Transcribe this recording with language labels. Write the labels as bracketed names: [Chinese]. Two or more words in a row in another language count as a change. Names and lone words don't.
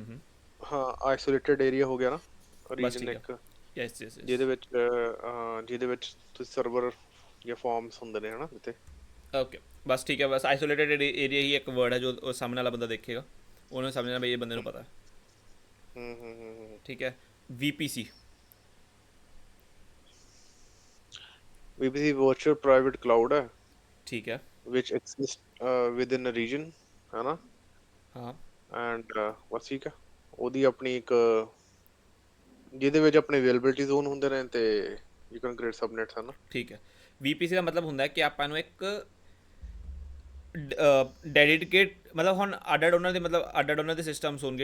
[Punjabi] ਹਾਂ, [English] isolated area [Punjabi] ਹੋ ਗਿਆ ਨਾ ਰੀਜਨ ਇੱਕ, ਯੈਸ ਜਿਹਦੇ ਵਿੱਚ ਤੁਸੀਂ ਸਰਵਰ ਜਾਂ ਫਾਰਮਸ ਹੁੰਦੇ ਨੇ ਹਨਾ ਜਿੱਥੇ। ਓਕੇ, ਬਸ ਠੀਕ ਹੈ, ਬਸ [English] isolated area [Punjabi] ਹੀ ਇੱਕ ਵਰਡ ਹੈ ਜੋ ਸਾਹਮਣੇ ਵਾਲਾ ਬੰਦਾ ਦੇਖੇਗਾ ਉਹਨੇ ਸਮਝਣਾ ਬਈ ਇਹ ਬੰਦੇ ਨੂੰ ਪਤਾ ਹੈ। ਠੀਕ ਹੈ, VPC [English] virtual private cloud ਹੈ। [Punjabi] ਠੀਕ ਹੈ, [English] which exist within a region ਹੈ ਨਾ। [Punjabi] ਹਾਂ, ਐਂਡ ਬਸ ਠੀਕ ਹੈ, ਉਹਦੀ ਆਪਣੀ ਇੱਕ ਜਿਹਦੇ ਵਿੱਚ ਆਪਣੇ [English] availability zone [Punjabi] ਹੁੰਦੇ ਨੇ ਤੇ [English] you can create subnets [Punjabi] ਹੈ ਨਾ। ਠੀਕ ਹੈ, VPC ਦਾ ਮਤਲਬ ਹੁੰਦਾ ਹੈ ਕਿ ਆਪਾਂ ਨੂੰ ਇੱਕ ਡੈਡੀਕੇਟ ਮਤਲਬ ਹੁਣ ਅੱਡ ਉਹਨਾਂ ਦੇ ਮਤਲਬ ਅੱਡ ਉਹਨਾਂ ਦੇ ਸਿਸਟਮਸ ਹੋਣਗੇ।